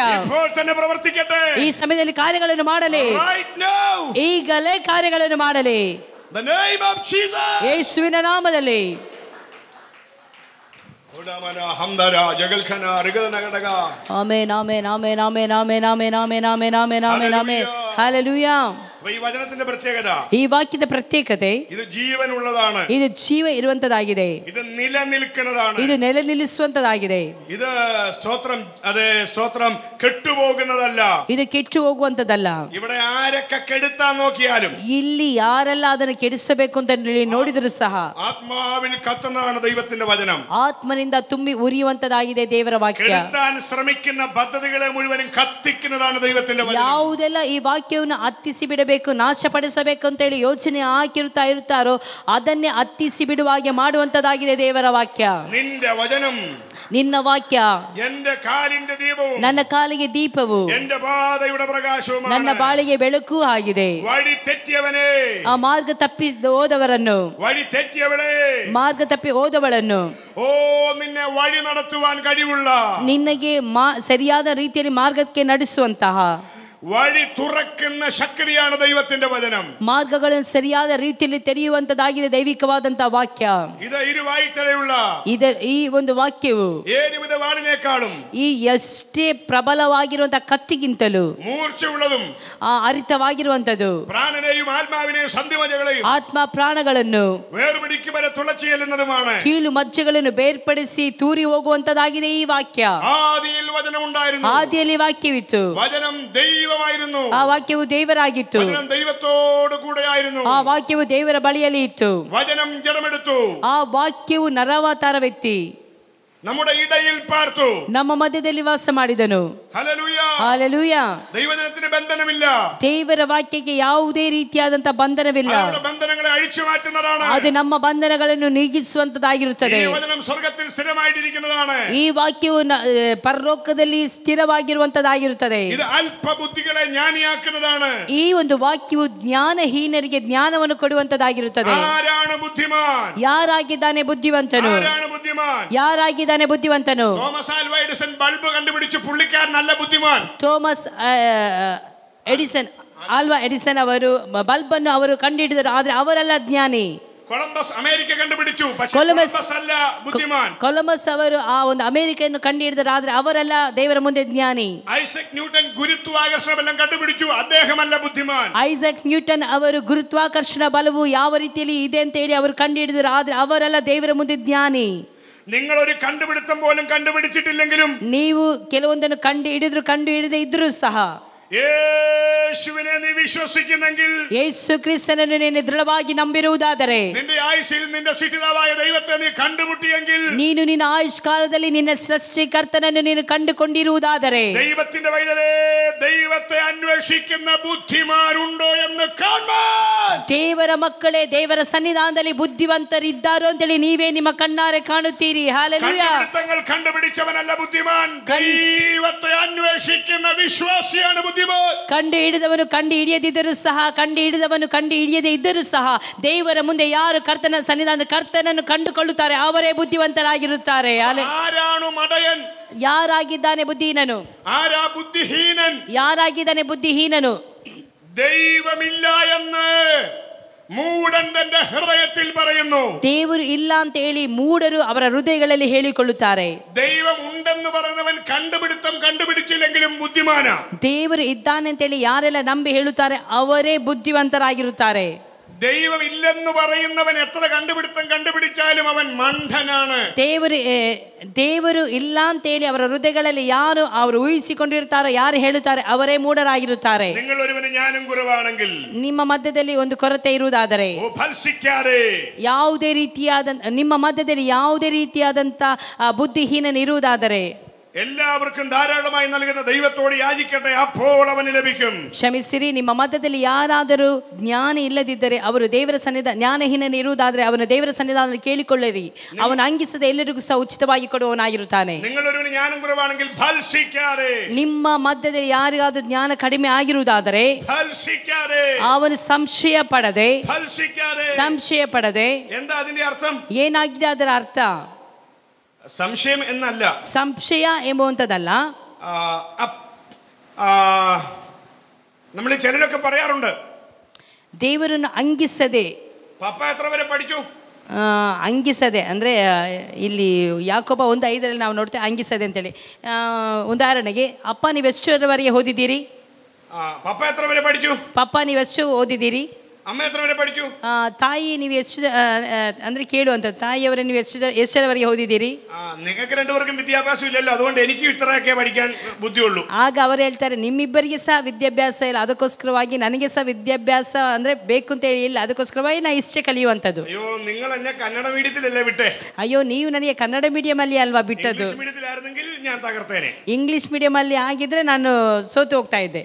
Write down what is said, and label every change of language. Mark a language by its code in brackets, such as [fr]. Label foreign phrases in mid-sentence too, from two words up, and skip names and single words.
[kn] ಈ ಸಮಯದಲ್ಲಿ ಕಾರ್ಯಗಳನ್ನು ಮಾಡಲಿ, ಈಗಲೇ ಕಾರ್ಯಗಳನ್ನು ಮಾಡಲಿ. ಯೇಸುವಿನ ನಾಮದಲ್ಲಿ. ಆಮೆನ್, ಆಮೆನ್, ಆಮೆನ್, ಆಮೆನ್, ಆಮೆನ್, ಆಮೆನ್, ಆಮೆನ್, ಆಮೆನ್, ಆಮೆನ್, ಆಮೆನ್, ಆಮೆನ್. ಹಲ್ಲೆಲೂಯಾ. [ml] ഈ വചനത്തിന്റെ പ്രത്യേകത, [kn] ಈ ವಾಕ್ಯದ ಪ್ರತ್ಯೇಕತೆ, [ml] ഇത് ജീവനുള്ളതാണ്, [kn] ಇದು ಜೀವ ಇರುವಂತದಾಗಿದೆ, [ml] ഇത് നിലനിൽക്കുന്നതാണ്, [kn] ಇದು ನೆಲೆ ನಿಲ್ಲಿಸುವಂತದಾಗಿದೆ. [ml] ഇത് സ്തോത്രം, അതെ സ്തോത്രം, കെട്ടുപോകുന്നതല്ല, [kn] ಇದು ಕೆಟ್ಟು ಹೋಗುವಂತದಲ್ಲ. [ml] ഇവിടെ ആരൊക്കെ കെടുത്താൻ നോക്കിയാലും, [kn] ಇಲ್ಲಿ ಯಾರೆಲ್ಲ ಅದನ್ನು ಕೆಡಿಸಬೇಕು ಅಂತ ನೋಡಿದ್ರು ಸಹ [ml] ആത്മാവിൽ കത്തുന്നതാണ് ദൈവത്തിന്റെ വചനം. [kn] ಆತ್ಮನಿಂದ ತುಂಬಿ ಉರಿಯುವಂತದಾಗಿದೆ ದೇವರ ವಾಕ್ಯ. [ml] കെടുത്താൻ ശ്രമിക്കുന്ന പദ്ധതികളെ മുഴുവനും കത്തിക്കുന്നതാണ് ദൈവത്തിന്റെ വചനം. [kn] ಯಾವುದೆಲ್ಲ ಈ ವಾಕ್ಯವನ್ನು ಹತ್ತಿಸಿ ಬಿಡಬೇಕು, ನಾಶಪಡಿಸಬೇಕು ಅಂತ ಹೇಳಿ ಯೋಚನೆ ಹಾಕಿರುತ್ತಾ ಇರ್ತಾರೋ ಅದನ್ನೇ ಹತ್ತಿಸಿ ಬಿಡುವ ಹಾಗೆ ಮಾಡುವಂತದಾಗಿದೆ ದೇವರ ವಾಕ್ಯ. [ml] നിന്റെ വചനം, [kn] ನಿನ್ನ ವಾಕ್ಯ [ml] എന്റെ കാലിന്റെ ദീപവും [kn] ನನ್ನ ಕಾಲಿಗೆ ದೀಪವು, [ml] എന്റെ പാതയുടെ പ്രകാശവുമാണ്. [kn] ನನ್ನ ಬಾಳಿಗೆ ಬೆಳಕು ಆಗಿದೆ. [ml] വഴി തെറ്റിയവനെ, [kn] ಆ ಮಾರ್ಗ ತಪ್ಪಿ ಹೋದವರನ್ನು, [ml] വഴി തെറ്റിയവളെ, [kn] ಮಾರ್ಗ ತಪ್ಪಿ ಹೋದವಳನ್ನು, [ml] ഓ നിന്നെ വഴി നടത്തുവാൻ കഴിവുള്ള, [kn] ನಿನಗೆ ಸರಿಯಾದ ರೀತಿಯಲ್ಲಿ ಮಾರ್ಗಕ್ಕೆ ನಡೆಸುವಂತಹ, [ml] വഴി തുറക്കുന്ന ശക്തിയാണ് ദൈവത്തിന്റെ വചനം. [kn] ಮಾರ್ಗಗಳನ್ನು ಸರಿಯಾದ ರೀತಿಯಲ್ಲಿ ತೆರೆಯುವಂತದಾಗಿದೆ ದೈವಿಕವಾದಂತಹ ವಾಕ್ಯ. [ml] ഇത് ഇരുവാഴ്ചയുള്ള [kn] ಈ ಒಂದು ವಾಕ್ಯವು [ml] ഏതുവിധ വാളിനേക്കാളും [kn] ಈ ಎಷ್ಟೇ ಪ್ರಬಲವಾಗಿರುವಂತಹ ಕತ್ತಿಗಿಂತಲೂ [ml] മൂർച്ചയുള്ളതും [kn] ಹರಿತವಾಗಿರುವಂತದ್ದು, [ml] പ്രാണനെയും ആത്മാവിനെയും സന്ധിമജ്ജകളെയും [kn] ಆತ್ಮ ಪ್ರಾಣಗಳನ್ನು [ml] വേർപിടിക്കും വരെ തുളച്ചു ചെല്ലുന്നതുമാണ്. [kn] ಕೀಲು ಮಜ್ಜೆಗಳನ್ನು ಬೇರ್ಪಡಿಸಿ ತೂರಿ ಹೋಗುವಂತದಾಗಿದೆ ಈ ವಾಕ್ಯ. [ml] ആദിയിൽ വചനം ഉണ്ടായിരുന്നു, [kn] ಆದಿಯಲ್ಲಿ ವಾಕ್ಯವಿತ್ತು, [ml] വചനം ദൈവമായിരുന്നു, [kn] ಆ ವಾಕ್ಯವು ದೇವರಾಗಿತ್ತು, [ml] വചനം ദൈവത്തോട് കൂടെയായിരുന്നു, [kn] ಆ ವಾಕ್ಯವು ದೇವರ ಬಳಿಯಲ್ಲಿ ಇತ್ತು, [ml] വചനം ജഡമെടുത്തു, [kn] ಆ ವಾಕ್ಯವು ನರವತಾರವೆತ್ತಿ [ml] നമ്മുടെ ഇടയിൽ പാർത്തു, [kn] ನಮ್ಮ ಮಧ್ಯದಲ್ಲಿ ವಾಸ ಮಾಡಿದನು. [ml] ഹല്ലേലൂയ. [kn] ಹಾಲೆಲೂಯ. [ml] ദൈവജനത്തിന് ബന്ധനമില്ല, [kn] ದೇವರ ವಾಕ್ಯಕ್ಕೆ ಯಾವುದೇ ರೀತಿಯಾದಂತಹ ಬಂಧನವಿಲ್ಲ. [ml] അവരുടെ ബന്ധനങ്ങളെ അഴിച്ചു മാറ്റുന്നതാണ്. [kn] ಅದು ನಮ್ಮ ಬಂಧನಗಳನ್ನು ನೀಗಿಸುವಂತದಾಗಿರುತ್ತದೆ. [ml] ഈ വചനം സ്വർഗ്ഗത്തിൽ സ്ഥിരമായിട്ടിരിക്കുന്നതാണ്. [kn] ಈ ವಾಕ್ಯವು ಪರಲೋಕದಲ್ಲಿ ಸ್ಥಿರವಾಗಿರುವಂತದಾಗಿರುತ್ತದೆ. [ml] ഇത് അല്പബുദ്ധികളെ ജ്ഞാനിയാക്കുന്നതാണ്. [kn] ಈ ಒಂದು ವಾಕ್ಯವು ಜ್ಞಾನಹೀನರಿಗೆ ಜ್ಞಾನವನ್ನು ಕೊಡುವಂತದಾಗಿರುತ್ತದೆ. [ml] ആരാണ് ബുദ്ധിമാൻ? [kn] ಯಾರಾಗಿದ್ದಾನೆ ಬುದ್ಧಿವಂತನು? [ml] ആരാണ് ബുദ്ധിമാൻ? [kn] ಯಾರಾಗಿದ್ದಾನೆ ಬುದ್ಧಿವಂತನು? [ml] തോമസ് ആൽവ എഡിസൺ ബൾബ് കണ്ടുപിടിച്ചു, പുള്ളിക്കാരനല്ല ബുദ്ധിമാൻ. [kn] ಥೋಮಸ್ ಎಡಿಸನ್, ಆಲ್ವಾ ಎಡಿಸನ್ ಅವರು ಬಲ್ಬ್ ಅನ್ನು ಅವರು ಕಂಡುಹಿಡಿದರು, ಆದ್ರೆ ಅವರಲ್ಲ ಜ್ಞಾನಿ. [ml] കൊളംബസ് അമേരിക്ക കണ്ടുപിടിച്ചു, പക്ഷേ കൊളംബസ് അല്ല ബുദ്ധിമാൻ. [kn] ಕೊಲಂಬಸ್ ಅವರು ಆ ಒಂದು ಅಮೆರಿಕೆಯನ್ನು ಕಂಡುಹಿಡಿದರು, ಆದ್ರೆ ಅವರಲ್ಲ ದೇವರ ಮುಂದೆ ಜ್ಞಾನಿ. [ml] ഐസക് ന്യൂട്ടൻ ഗുരുത്വാകർഷണ ബലം കണ്ടുപിടിച്ചു, അദ്ദേഹമല്ല ബുദ്ധിമാൻ. [kn] ಐಸಕ್ ನ್ಯೂಟನ್ ಅವರು ಗುರುತ್ವಾಕರ್ಷಣ ಬಲವು ಯಾವ ರೀತಿಯಲ್ಲಿ ಇದೆ ಅಂತ ಹೇಳಿ ಅವರು ಕಂಡುಹಿಡಿದರು, ಆದ್ರೆ ಅವರಲ್ಲ ದೇವರ ಮುಂದೆ ಜ್ಞಾನಿ. [ml] നിങ്ങൾ ഒരു കണ്ടുപിടുത്തം പോലും കണ്ടുപിടിച്ചിട്ടില്ലെങ്കിലും, [kn] ನೀವು ಕೆಲವೊಂದನ್ನು ಕಂಡು ಹಿಡದೆ ಇದ್ರೂ ಸಹ, [ml] യേശുവിനെ നീ വിശ്വസിക്കുന്നെങ്കിൽ, [kn] ಯೇಸು ಕ್ರಿಸ್ತನನ್ನು ನೀನು ದೃಢವಾಗಿ ನಂಬಿರುವುದಾದರೆ, [ml] നിന്റെ ആയുസ്സിൽ നിന്റെ സൃഷ്ടിതാവായ ദൈവത്തെ നീ കണ്ടുമുട്ടിയെങ്കിൽ, [kn] ನೀನು ನಿನ್ನ ಆಯುಷ್ಕಾಲದಲ್ಲಿ ನಿನ್ನ ಸೃಷ್ಟಿಕರ್ತನನ್ನು ನೀನು ಕಂಡುಕೊಂಡಿರುವುದಾದರೆ, [ml] ദൈവത്തിന്റെ വൈതലേ, ദൈവത്തെ അന്വേഷിക്കുന്ന ബുദ്ധിമാരുണ്ടോ എന്ന് കാണാൻ, [kn] ದೇವರ ಮಕ್ಕಳೇ, ದೇವರ ಸನ್ನಿಧಾನದಲ್ಲಿ ಬುದ್ಧಿವಂತರಿದ್ದಾರೋ ಅಂತೇಳಿ ನೀವೇ ನಿಮ್ಮ ಕಣ್ಣಾರೆ ಕಾಣುತ್ತೀರಿ. ಹಾಲೆಲೂಯ. [ml] കണ്ടുപിടുത്തങ്ങൾ കണ്ടുപിടിച്ചവനല്ല ബുദ്ധിമാൻ, ദൈവത്തെ അന്വേഷിക്കുന്ന വിശ്വാസിയാണ് ബുദ്ധിമാൻ. [kn] ಕಂಡು ಹಿಡಿದವನು ಕಂಡು ಹಿಡಿಯದಿದ್ದರೂ ಸಹ, ಕಂಡು ಹಿಡಿಯದೇ ಇದ್ದರೂ ಸಹ, ದೇವರ ಮುಂದೆ ಯಾರು ಕರ್ತನ ಸನ್ನಿಧಾನ ಕರ್ತನನ್ನು ಕಂಡುಕೊಳ್ಳುತ್ತಾರೆ ಅವರೇ ಬುದ್ಧಿವಂತರಾಗಿರುತ್ತಾರೆ. [ml] ആരാണ് മടയൻ? [kn] ಯಾರಾಗಿದ್ದಾನೆ ಬುದ್ಧಿಹೀನನು? [ml] ആരാ ബുദ്ധിഹീനൻ? [kn] ಯಾರಾಗಿದ್ದಾನೆ ಬುದ್ಧಿಹೀನನು? [ml] ദൈവമില്ല എന്ന് മൂഢൻ തന്റെ ഹൃദയത്തിൽ പറയുന്നു. [kn] ದೇವರು ಇಲ್ಲ ಅಂತ ಹೇಳಿ ಮೂಢರು ಅವರ ಹೃದಯಗಳಲ್ಲಿ ಹೇಳಿಕೊಳ್ಳುತ್ತಾರೆ. [ml] ദൈവം ഉണ്ടെന്ന് പറയുന്നവൻ കണ്ടുപിടിച്ചില്ലെങ്കിലും ബുദ്ധിമാനാ. [kn] ದೇವರು ಇದ್ದಾನೆ ಅಂತ ಹೇಳಿ ಯಾರೆಲ್ಲ ನಂಬಿ ಹೇಳುತ್ತಾರೆ ಅವರೇ ಬುದ್ಧಿವಂತರಾಗಿರುತ್ತಾರೆ. [ml] ദൈവം ഇല്ലെന്ന് പറയുന്നവൻ എത്ര കണ്ടുപിടുത്തം കണ്ടുപിടിച്ചാലും അവൻ മണ്ഡനാണ്. [kn] ದೇವರು ಇಲ್ಲ ಅಂತ ಹೇಳಿ ಅವರ ಹೃದಯಗಳಲ್ಲಿ ಯಾರು ಅವರು ಊಹಿಸಿಕೊಂಡಿರ್ತಾರೋ, ಯಾರು ಹೇಳುತ್ತಾರೆ ಅವರೇ ಮೂಢರಾಗಿರುತ್ತಾರೆ. [ml] നിങ്ങൾ ഒരുവന് ജ്ഞാനം കുറവാണെങ്കിൽ, [kn] ನಿಮ್ಮ ಮಧ್ಯದಲ್ಲಿ ಒಂದು ಕೊರತೆ ಇರುವುದಾದರೆ, ನಿಮ್ಮ ಮಧ್ಯದಲ್ಲಿ ಯಾವುದೇ ರೀತಿಯಾದಂತ ಬುದ್ಧಿಹೀನನ ಇರುವುದಾದರೆ, [ml] എല്ലാവർക്കും ധാരാളമായി നൽകുന്ന ദൈവത്തോട് യാചിക്കട്ടെ, അപ്പോൾ അവന് ലഭിക്കും. [kn] ಕ್ಷಮಿಸಿರಿ, ನಿಮ್ಮ ಮಧ್ಯದಲ್ಲಿ ಯಾರಾದರೂ ಜ್ಞಾನ ಇಲ್ಲದಿದ್ದರೆ, ಅವರು ದೇವರ ಸನ್ನಿಧಾನ ಜ್ಞಾನಹೀನನ ಇರುವುದಾದರೆ ಅವನು ದೇವರ ಸನ್ನಿಧಾನದಲ್ಲಿ ಕೇಳಿಕೊಳ್ಳಿರಿ, ಅವನು ಅಂಗಿಸದೆ ಎಲ್ಲರಿಗೂ ಸಹ ಉಚಿತವಾಗಿ ಕೊಡುವವನಾಗಿರುತ್ತಾನೆ. [ml] നിങ്ങളൊരുവന് ജ്ഞാനം കുറവാണെങ്കിൽ ഭൽസിക്കാതെ, [kn] ನಿಮ್ಮ ಮಧ್ಯದಲ್ಲಿ ಯಾರಿಗಾದರೂ ಜ್ಞಾನ ಕಡಿಮೆ ಆಗಿರುವುದಾದರೆ ಅವನು ಸಂಶಯ ಪಡದೆ [ml] എന്താ അതിന്റെ അർത്ഥം? [kn] ಏನಾಗಿದೆ ಅದರ ಅರ್ಥ? [ml] സംശയം എന്നല്ല, [kn] ಸಂಶಯ ಎಂಬುವಂಥದ್ದಲ್ಲ. [ml] നമ്മൾ ചിലരൊക്കെ പറയാറുണ്ട്, [kn] ದೇವರನ್ನು ಅಂಗಿಸದೆ. [ml] പപ്പ എത്ര വരെ പഠിച്ചു? [kn] ಅಂಗಿಸದೆ ಅಂದರೆ ಇಲ್ಲಿ ಯಾಕೋಬ 1:5 ನಾವು ನೋಡ್ತೇವೆ ಅಂಗಿಸದೆ ಅಂತೇಳಿ. ಉದಾಹರಣೆಗೆ, ಅಪ್ಪ ನೀವು ಎಷ್ಟರವರೆಗೆ ಓದಿದ್ದೀರಿ? [ml] പപ്പ എത്ര വരെ പഠിച്ചു? [kn] ಪಪ್ಪ ನೀವು ಎಷ್ಟು ಓದಿದ್ದೀರಿ? [ml] അമ്മ എത്ര വരെ പഠിച്ചു? [kn] ತಾಯಿ ನೀವು ಎಷ್ಟು ಅಂದರೆ ಕೇಳುವಂಥ ತಾಯಿಯವರೇ ನೀವು ಎಷ್ಟರವರೆಗೆ ಓದಿದ್ದೀರಿ? [ml] നിങ്ങൾക്ക് രണ്ടുപേർക്കും വിദ്യാഭ്യാസം ഇല്ലല്ലോ, അതുകൊണ്ട് എനിക്ക് ഇത്രയൊക്കെ പഠിക്കാൻ ബുദ്ധിയുള്ളൂ. [kn] ಆಗ ಅವರು ಹೇಳ್ತಾರೆ, ನಿಮ್ಮಿಬ್ಬರಿಗೆ ಸಹ ವಿದ್ಯಾಭ್ಯಾಸ ಇಲ್ಲ, ಅದಕ್ಕೋಸ್ಕರವಾಗಿ ನನಗೆ ಸಹ ವಿದ್ಯಾಭ್ಯಾಸ ಅಂದರೆ ಬೇಕು ಅಂತ ಹೇಳಿ ಇಲ್ಲ, ಅದಕ್ಕೋಸ್ಕರವಾಗಿ ನಾ ಇಷ್ಟೇ ಕಲಿಯುವಂಥದ್ದು. ಅಯ್ಯೋ, [ml] നിങ്ങൾ എന്നെ കന്നഡ മീഡിയത്തിലല്ലേ വിട്ടേ? [kn] ಅಯ್ಯೋ, ನೀವು ನನಗೆ ಕನ್ನಡ ಮೀಡಿಯಂ ಅಲ್ಲಿ ಅಲ್ವಾ ಬಿಟ್ಟದ್ದು? ಇಂಗ್ಲಿಷ್ ಮೀಡಿಯಂ ಅಲ್ಲಿ ಆಗಿದ್ರೆ ನಾನು ಸೋತು ಹೋಗ್ತಾ ಇದ್ದೆ.